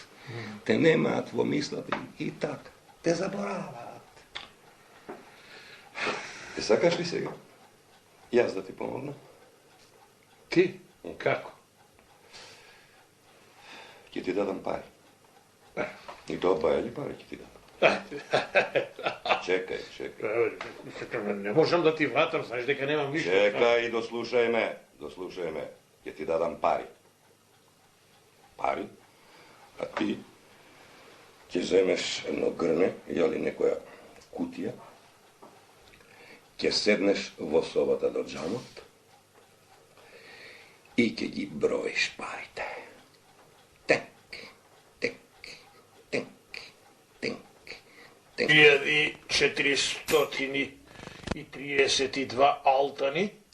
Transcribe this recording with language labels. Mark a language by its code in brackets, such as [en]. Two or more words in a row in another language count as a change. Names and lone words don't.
[mk] Те немаат во мислата и така. Те забораваат. Те сакаш ли сега? Јас да ти помогна? Ти? Како? Ќе ти дадам пари. И то па је ли паре ће ти да? Чекај. Не можем да ти вратам, знаш дека немам ништа. Чекај и дослушај ме. Ће ти да дам пари. А ти ће земеш едно грне, јели некоја кутија, ће седнеш во собота до џамот и ће ги бројиш парите. Tenk. 1432 altani.